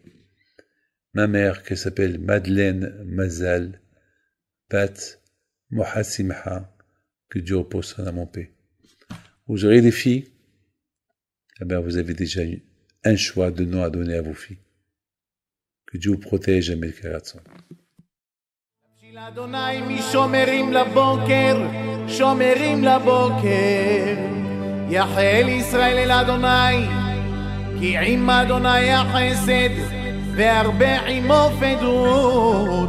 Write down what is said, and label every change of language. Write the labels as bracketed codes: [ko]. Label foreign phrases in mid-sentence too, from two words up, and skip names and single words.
[fr] Ma mère, qui s'appelle Madeleine Mazal, Bat Mohasimha, que Dieu repose son âme en paix. Vous aurez des filles, eh bien vous avez déjà eu un choix de nom à donner à vos filles. Que Dieu vous protège, Amel Karatson. [he] אדוני משומרים לבוקר, שומרים לבוקר. יחל ישראל אל אדוני, כי עם אדוני החסד, והרבה עמו פדות.